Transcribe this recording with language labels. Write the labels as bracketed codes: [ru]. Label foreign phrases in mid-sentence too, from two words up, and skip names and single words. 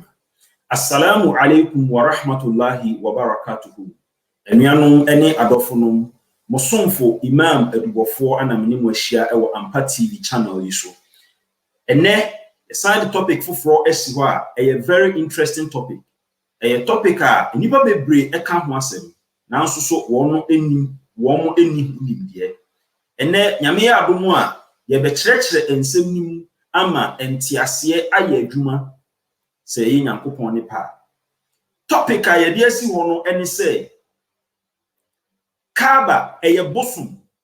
[ar] السلام عليكم ورحمة الله وبركاته. [ak] Enuanom ene adɔfonom, mosomfo Imam Adubɔfoɔ ana mene mo ahyia ɛwɔ Ampa TV channel yi so. Ene side topic foforo esi hɔ a ɛyɛ [en] very interesting topic. [ak] Ɛyɛ topic a nipa bebree ɛka ho asɛm, nanso so wɔn eni nimdeɛ. Ene nyame ya adomu a yɛbɛkyerɛkyerɛ nsɛm nim ama entiaseɛ ayɛ adwuma sɛ yɛ Nyankopɔn ne pa. Topic a yɛde asi hɔ no ɛne sɛ Kaaba ɛyɛ bosom.